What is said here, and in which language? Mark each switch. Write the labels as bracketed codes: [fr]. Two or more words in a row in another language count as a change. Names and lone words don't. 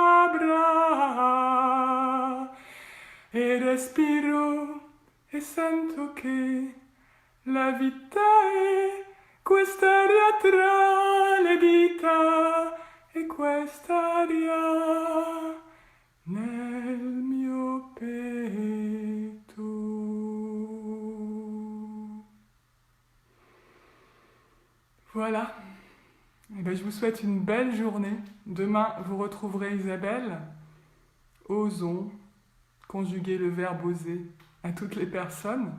[it] labbra, e respiro e sento che la vita è quest'aria tra le dita e quest'aria nel mio petto. [fr] Voilà. Eh bien, je vous souhaite une belle journée. Demain, vous retrouverez Isabelle. Osons conjuguer le verbe oser à toutes les personnes.